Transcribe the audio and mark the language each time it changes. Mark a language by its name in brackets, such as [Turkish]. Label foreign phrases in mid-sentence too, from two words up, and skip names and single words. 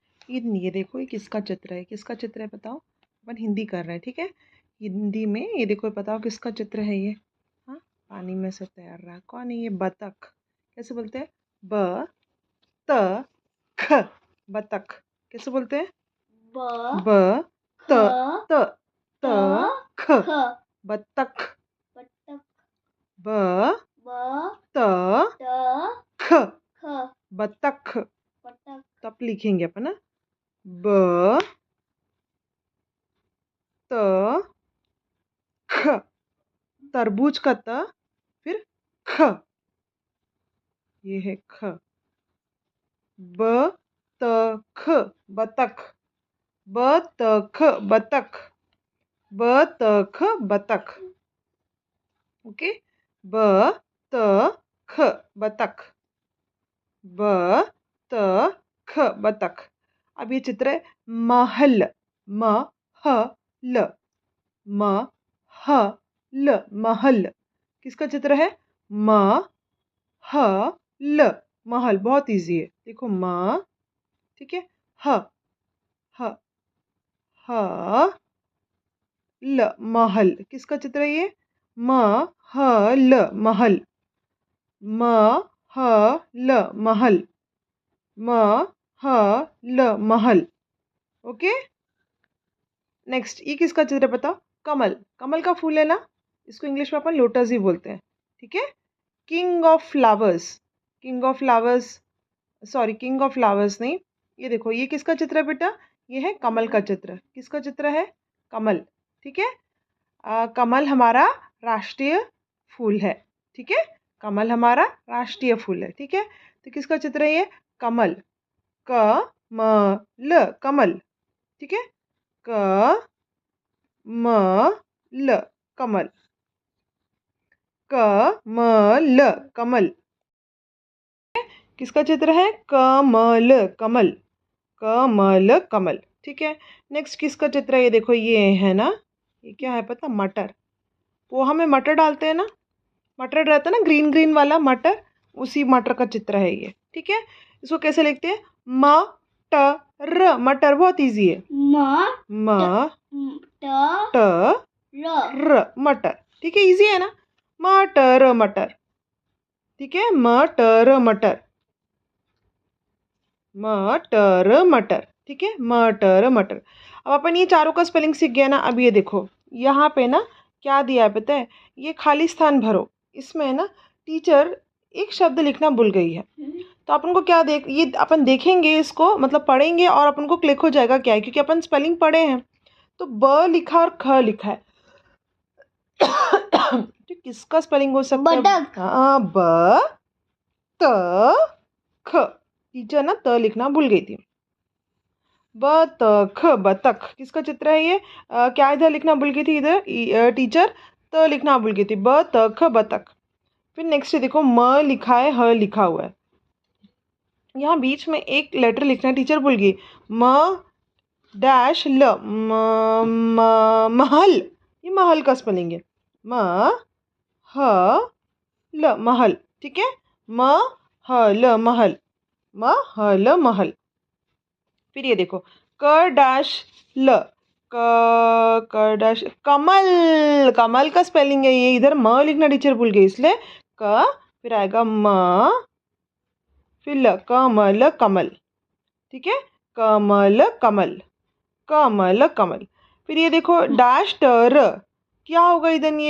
[Hindi] ये देखो, ये किसका चित्र है? किसका चित्र है बताओ? अपन हिंदी कर रहे हैं, ठीक है। हिंदी में ये देखो, बताओ किसका चित्र है ये? हाँ, पानी में से तैर रहा है। कौन है ये? बतख। कैसे बोलते हैं? ब त ख, बतख। कैसे बोलते हैं? ब ब त ख त त ख, ख बतख। बतख ब ब त त ख, ख बतख। बतख तब लिखेंगे अपन ना, ब त ख, तरबूज का त, फिर ख, ये है ख। ब त ख, बतख। ब त ख, बतख। ब त ख, बतख। ओके, ब त ख, बतख। ब त ख, बतख। अब ये चित्र है महल। म ह ल, म ह ल, महल। किसका चित्र है? म ह ल, महल। बहुत इजी है, देखो म, ठीक है, ह ह ह ल, महल। किसका चित्र है ये? म ह ल, महल। म ह ल, महल। म ह ल, महल। ओके, नेक्स्ट, ये किसका चित्र है बताओ? कमल। कमल का फूल है ना, इसको इंग्लिश में अपन लोटस ही बोलते हैं, ठीक है। [English] king of flowers, king of flowers, sorry, king of flowers नहीं। [Hindi] ये देखो, ये किसका चित्र है बेटा? ये है कमल का चित्र। किसका चित्र है? कमल, ठीक है। कमल हमारा राष्ट्रीय फूल है, ठीक है। कमल हमारा राष्ट्रीय फूल है, ठीक है। तो किसका चित्र है ये? कमल। क म ल, कमल, ठीक है। क म ल, कमल। क म ल, कमल। किसका चित्र है? कमल, कमल। कमल, कमल, ठीक है। नेक्स्ट किसका चित्र है? ये देखो, ये है ना, ये क्या है पता? मटर। पोहा में मटर डालते हैं ना, मटर रहता है ना, ग्रीन ग्रीन वाला मटर, उसी मटर का चित्र है ये, ठीक है। इसको कैसे लिखते हैं? म ट र, मटर। बहुत इजी है। म त ट र र, मटर, ठीक है, इजी है ना। मटर, मटर, ठीक है। मटर, मटर, मटर, मटर, ठीक है। मटर, मटर। अब अपन ये चारों का स्पेलिंग सीख गया ना। अब ये देखो, यहाँ पे ना क्या दिया है पता है? ये खाली स्थान भरो। इसमें है ना, टीचर एक शब्द लिखना भूल गई है। तो अपन को क्या देख, ये अपन देखेंगे इसको, मतलब पढ़ेंगे और अपन को क्लिक हो जाएगा क्या है, क्योंकि अपन स्पेलिंग पढ़े हैं। तो ब लिखा और ख लिखा है। तो किसका स्पेलिंग हो सकता है? बतख हाँ, ब त ख। टीचर ना त लिखना भूल गई थी। बतख, बतख। किसका चित्र है ये? क्या इधर लिखना भूल गई थी? इधर टीचर त लिखना भूल गई थी। बतख, बतख। फिर नेक्स्ट देखो, म लिखा है, ह लिखा हुआ है। यहाँ बीच में एक लेटर लिखना है, टीचर भूल गई। म डैश ल, महल। ये महल का स्पेलिंग है। म ह ल, महल, ठीक है। म ह ल, महल। म ह ल, महल। फिर ये देखो, क डैश ल, क डैश, कमल। कमल का स्पेलिंग है ये। इधर म लिखना टीचर भूल गई, इसलिए क, फिर आएगा म, फिर ल, कमल, कमल, ठीक है। कमल, कमल, कमल, कमल। फिर ये देखो, डैश टर, क्या होगा इधर ये?